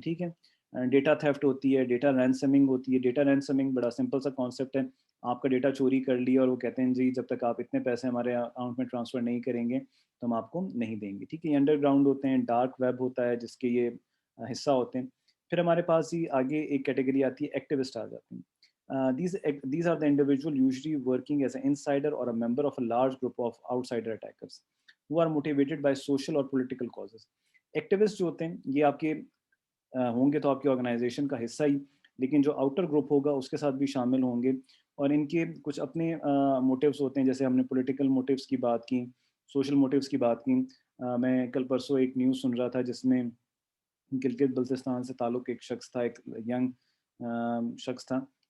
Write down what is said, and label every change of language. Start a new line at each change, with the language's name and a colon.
Urdu: ٹھیک ہے, data theft ہوتی ہے, ڈیٹا رینسمنگ ہوتی ہے. ڈیٹا رینسمنگ بڑا سمپل سا کانسیپٹ ہے, آپ کا ڈیٹا چوری کر لیا اور وہ کہتے ہیں جی جب تک آپ اتنے پیسے ہمارے اکاؤنٹ میں ٹرانسفر نہیں کریں گے تو ہم آپ کو نہیں دیں گے. ٹھیک ہے, یہ انڈر گراؤنڈ ہوتے ہیں, ڈارک ویب ہوتا ہے جس کے یہ حصہ ہوتے ہیں. پھر ہمارے پاس ہی آگے ایک کیٹیگری آتی ہے, ایکٹیوسٹ آ جاتے ہیں.
English: These are the individual usually working as an insider or a member of a large group of outsider attackers who are motivated by social or political causes.
Urdu: Activist جو ہوتے ہیں یہ آپ کے ہوں گے تو آپ کی آرگنائزیشن کا حصہ ہی, لیکن جو آؤٹر گروپ ہوگا اس کے ساتھ بھی شامل ہوں گے, اور ان کے کچھ اپنے موٹیوز ہوتے ہیں. جیسے ہم نے پولیٹیکل موٹیوز کی بات کی, سوشل موٹیوز کی بات کی. میں کل پرسوں ایک نیوز سن رہا تھا جس میں گلگت بلتستان سے تعلق ایک شخص تھا, ایک ینگ شخص تھا.